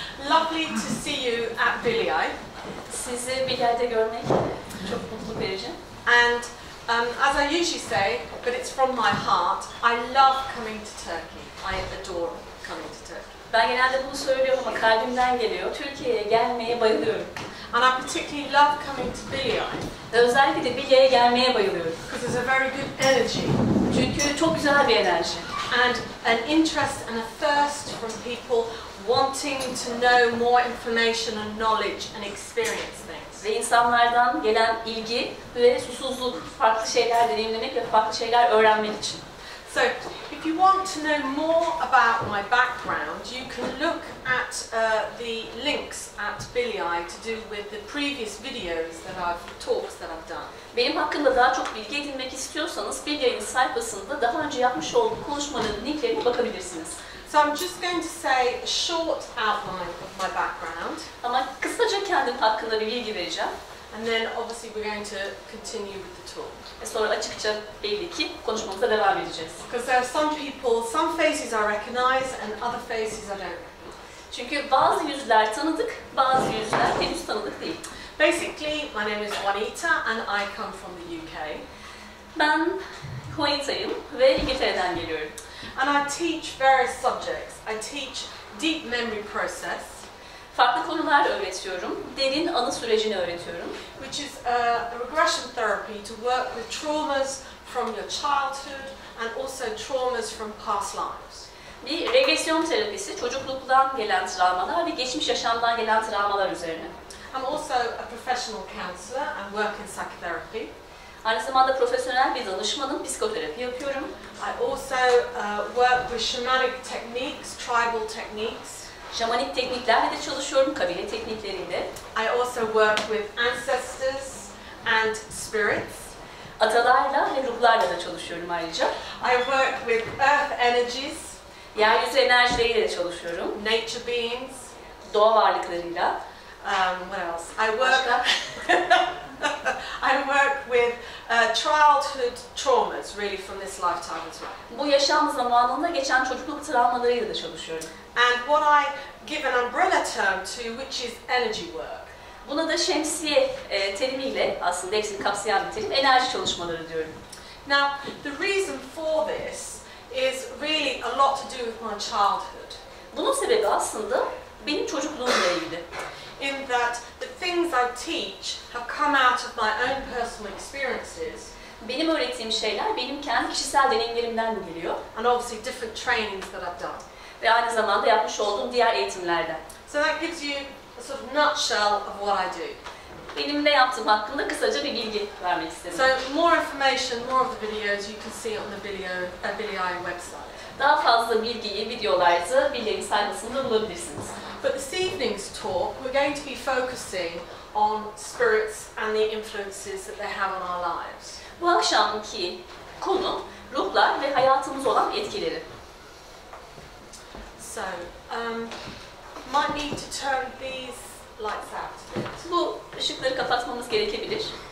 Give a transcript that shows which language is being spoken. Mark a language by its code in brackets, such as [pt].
[en] Lovely to see you at Bilye. [tr] Sizi bir yerde görmek çok mutluluk verici. [en] And as I usually say, but it's from my heart, I love coming to Turkey. I adore coming to Turkey. [tr] Ben genelde bunu söylüyorum ama kalbimden geliyor. Türkiye'ye gelmeye bayılıyorum. [en] And I particularly love coming to Bilye. [tr] Ve özellikle de Bilye'ye gelmeye bayılıyorum. [en] Because there's a very good energy. [tr] Çünkü çok güzel bir enerji. [en] And an interest and a thirst from people wanting to know more information and knowledge and experience things. [tr] Ve insanlardan gelen ilgi ve susuzluk, farklı şeyler deneyimlemek ve farklı şeyler öğrenmek için. [en] So, if you want to know more about my background, you can look at the links at Bilye to do with the previous videos talks that I've done. [tr] Benim hakkında daha çok bilgi edinmek istiyorsanız Bilye'nin sayfasında daha önce yapmış olduğum konuşmaların linklerine bakabilirsiniz. [en] So I'm just going to say a short outline of my background. [tr] Ama kısaca kendim hakkında bir bilgi vereceğim. [en] And then obviously we're going to continue with the talk. [tr] Ve sonra açıkça belli ki konuşmamıza devam edeceğiz. [en] Because there are some faces I recognize and other faces I don't recognize. [tr] Çünkü bazı yüzler tanıdık, bazı yüzler henüz tanıdık değil. [en] Basically, my name is Juanita and I come from the UK. [tr] Ben Juanita'yım ve İngiltere'den geliyorum. [en] And I teach various subjects. I teach deep memory process. [tr] Farklı konular öğretiyorum, derin anı sürecini öğretiyorum. [en] Which is a regression therapy to work with traumas from your childhood and also traumas from past lives. [tr] Bir regresyon terapisi, çocukluktan gelen travmalar ve geçmiş yaşamdan gelen travmalar üzerine. [en] I'm also a professional counsellor and work in psychotherapy. [tr] Aynı zamanda profesyonel bir danışmanım, psikoterapi yapıyorum. [en] I also work with shamanic techniques, tribal techniques. [tr] Şamanik tekniklerle de çalışıyorum, kabile teknikleriyle. [en] I also work with ancestors and spirits. [tr] Atalarla ve ruhlarla da çalışıyorum ayrıca. [en] I work with earth energies. [tr] Yeryüzü enerjileriyle de çalışıyorum. [en] Nature beings. [tr] Doğa varlıklarıyla. [en] What else? I work with childhood traumas, really, from this lifetime as well. [tr] Bu yaşam zamanında geçen çocukluk travmalarıyla da çalışıyorum. [en] And what I give an umbrella term to, which is energy work. [tr] Buna da şemsiye terimiyle, aslında hepsini kapsayan bir terim, enerji çalışmaları diyorum. [en] Now, the reason for this is really a lot to do with my childhood. [tr] Bunun sebebi aslında benim çocukluğumla ilgili. [en] In that the things I teach have come out of my own personal experiences. [tr] Benim öğrettiğim şeyler benim kendi kişisel deneyimlerimden geliyor. [en] And obviously different trainings that I've done. [tr] Ve aynı zamanda yapmış olduğum diğer eğitimlerden. [en] So that gives you a sort of nutshell of what I do. [tr] Benim ne yaptığım hakkında kısaca bir bilgi vermek istedim. [en] So more information, more of the videos you can see on the Bilye website. [tr] Daha fazla bilgiyi, videolarda Bilye'nin sayfasında bulabilirsiniz. [en] But this evening's talk, we're going to be focusing on spirits and the influences that they have on our lives. [tr] Bu akşamki konu ruhlar ve hayatımız olan etkileri. [en] So, might need to turn these lights out a bit. [tr] Bu ışıkları kapatmamız gerekebilir.